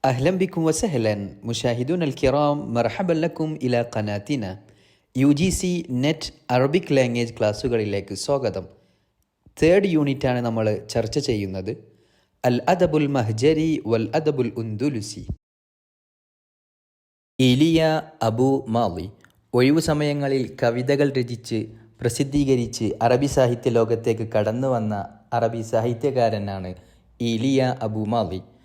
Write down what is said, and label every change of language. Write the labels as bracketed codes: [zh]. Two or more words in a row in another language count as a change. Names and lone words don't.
[ar] أهلا بكم وسهلا مشاهدونا الكرام، مرحبا لكم إلى قناتنا [en] UGC NET Arabic Language [ml] ക്ലാസ്സുകളിലേക്ക് സ്വാഗതം. [en] third unit [ml] നമ്മൾ ചർച്ച ചെയ്യുന്നത്. [ar] الأدب المهجري و الأدب الأندلسي. [ml] ഇലിയ അബു മാലി ഒഴിവു സമയങ്ങളിൽ കവിതകൾ രചിച്ച് പ്രസിദ്ധീകരിച്ച് അറബി സാഹിത്യ ലോകത്തേക്ക് കടന്നു വന്ന അറബി സാഹിത്യകാരനാണ് ഇലിയ അബു മാലി.